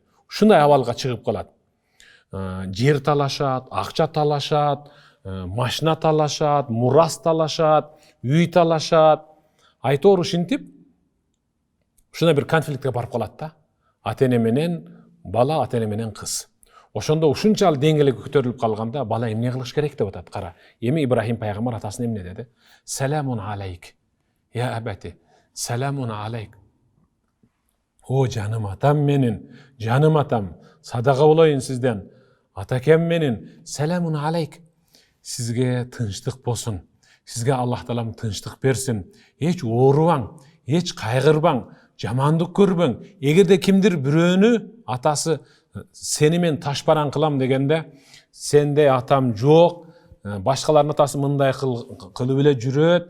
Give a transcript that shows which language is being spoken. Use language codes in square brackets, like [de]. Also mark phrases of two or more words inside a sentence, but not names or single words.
[ky] Ушундай абалга чыгып калат. Жер талашат, акча талашат, машина талашат, мурас талашат, үй талашат. Айтор ушинтип ушундай бир конфликтке барып калат да. Ата-эне менен бала, ата-эне менен кыз. Ошондо ушунчалык деңгээлге көтөрүлүп калганда бала эмне кылыш керек деп атат. Кара, эми Ибрахим пайгамбар атасына эмне деди? [ar] سلام عليك يا أبت سلام عليك. [ky] О жаным атам менин, жаным атам, садака болоюн сизден. Атакем менин, [ar] سلام عليك. [ky] Сизге тынчтык болсун. Сизге Аллах Таалам тынчтык берсин. Эч оорубаң, эч кайгырбаң, жамандык көрбөң. Эгерде кимдир бирөөнү атасы сени мен ташбаран кылам дегенде, сенде атам жок, башкалардын атасы мындай кылып эле жүрөт.